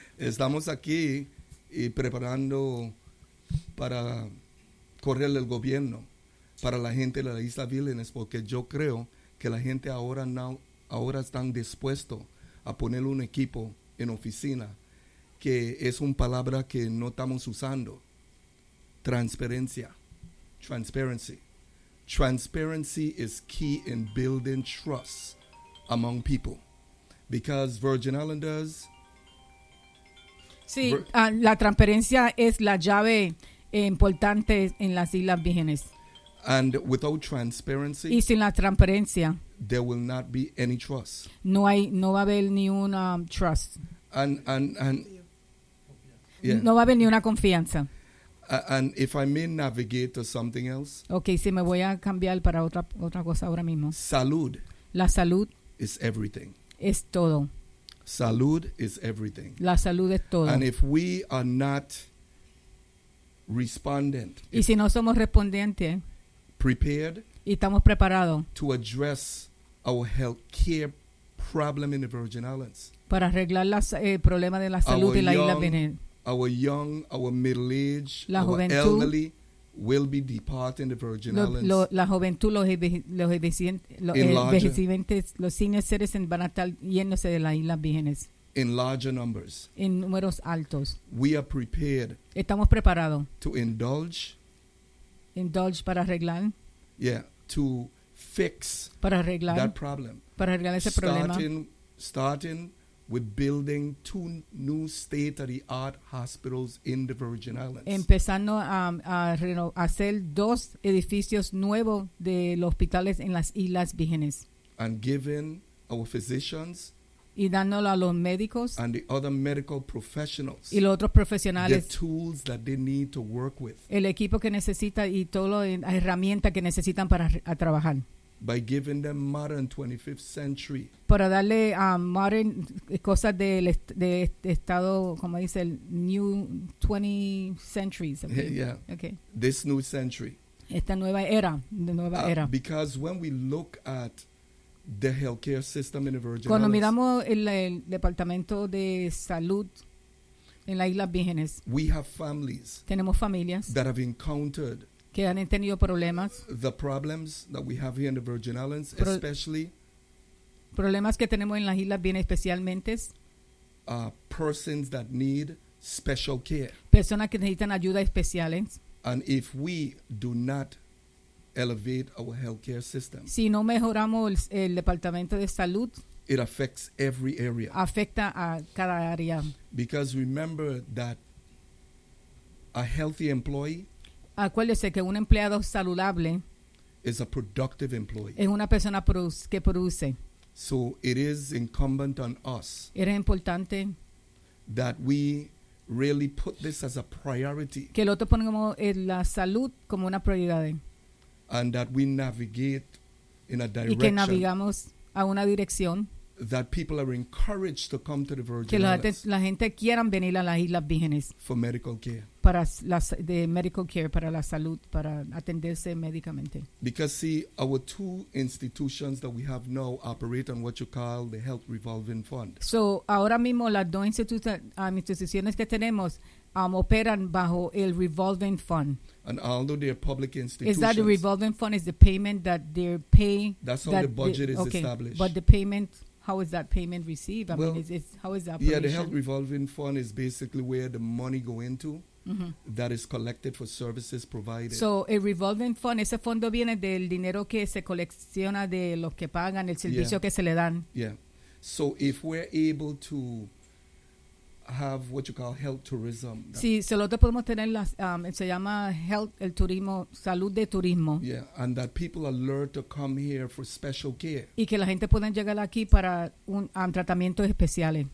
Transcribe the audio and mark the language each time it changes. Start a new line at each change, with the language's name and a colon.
Spanish: Estamos aquí y preparando para correr el gobierno. Para la gente de la Isla Vírgenes, porque yo creo que la gente ahora están dispuestos a poner un equipo en oficina, que es una palabra que no estamos usando. Transparencia. Transparency.
English: Transparency is key in building trust among people. Because Virgin Islanders...
Spanish: Sí, la transparencia es la llave importante en las Islas Vírgenes.
English: And without transparency,
Spanish: y sin la transparencia,
English: there will not be any trust.
Spanish: No va a haber ni una trust.
English: And
Spanish: yeah. No va a haber ni una confianza.
English: And if I may navigate to something else.
Spanish: Okay, si me voy a cambiar para otra cosa ahora mismo. Salud. La salud.
English: Is everything.
Spanish: es todo.
English: Salud is everything.
Spanish: La salud es todo.
English: And if we are not respondent,
Spanish: y si no somos respondientes,
English: prepared,
Spanish: y estamos preparados
English: to address our health care problem in the Virgin Islands,
Spanish: para arreglar las problemas de la salud en la isla Benel.
English: Our young, our middle age,
Spanish: la
English: our
Spanish: juventud,
English: elderly will be departing the Virgin Islands.
Spanish: La juventud, los envejecientes, los senior citizens van a estar yéndose de las islas vírgenes.
English: In larger numbers.
Spanish: En números altos.
English: We are prepared.
Spanish: Estamos preparados.
English: To indulge.
Spanish: Indulge para arreglar.
English: Yeah, to fix.
Spanish: Para arreglar.
English: That problem.
Spanish: Para arreglar ese problema.
English: Starting with building two new state-of-the-art hospitals in the Virgin Islands.
Spanish: Empezando a hacer dos edificios nuevos de los hospitales en las Islas Vírgenes.
English: And giving our physicians,
Spanish: y dándolo a los médicos,
English: and the other medical professionals,
Spanish: y los otros profesionales,
English: the tools that they need to work with,
Spanish: el equipo que necesita y todas las herramientas que necesitan para trabajar.
English: By giving them modern 25th century.
Spanish: Para darle modern cosas de estado, como dice el
English: new 20th century. This new century.
Spanish: Esta nueva era, nueva era.
English: Because when we look at the healthcare system in the Virgin
Spanish: Cuando
English: Islands.
Spanish: Cuando miramos el departamento de salud en las Islas Vírgenes.
English: We have families.
Spanish: Tenemos familias.
English: That have encountered.
Spanish: Que han tenido problemas.
English: The problems that we have here in the Virgin Islands, especially.
Spanish: Problemas que tenemos en las islas bien especialmente.
English: Persons that need special care.
Spanish: Personas que necesitan ayuda especiales.
English: And if we do not elevate our healthcare system.
Spanish: Si no mejoramos el departamento de salud.
English: It affects every area.
Spanish: Afecta a cada área.
English: Because remember that a healthy employee.
Spanish: Acuérdese que un empleado saludable
English: is a productive employee.
Spanish: Es una persona que produce.
English: So it is incumbent on us.
Spanish: Es importante
English: that we really put this as a priority.
Spanish: Que lo pongamos en la salud como una prioridad.
English: And that we navigate in a direction.
Spanish: Y que navegamos a una dirección.
English: That people are encouraged to come to the Virgin
Spanish: que Islands. Que la gente quieran venir a las Islas Vírgenes.
English: For medical care.
Spanish: Para las de medical care, para la salud, para atenderse médicamente.
English: Because see, our two institutions that we have now operate on what you call the Health Revolving Fund.
Spanish: So, ahora mismo las dos instituciones que tenemos operan bajo el Revolving Fund.
English: And although they're public institutions. Is that the Revolving Fund? Is the payment that they're paying? That's how the budget is established. But the payment, how is that payment received? How is that operation? Yeah, the Health Revolving Fund is basically where the money go into. Mm-hmm. That is collected for services provided. So a revolving fund,
Spanish: ese fondo viene del dinero que se colecciona de los que pagan el servicio que se le dan.
English: Yeah. So if we're able to have what you call health tourism.
Spanish: Sí, nosotros podemos tener se llama health, el turismo, salud de turismo.
English: Yeah, and that people are lured to come here for special care.
Spanish: Y que la gente pueda llegar aquí para tratamientos especiales.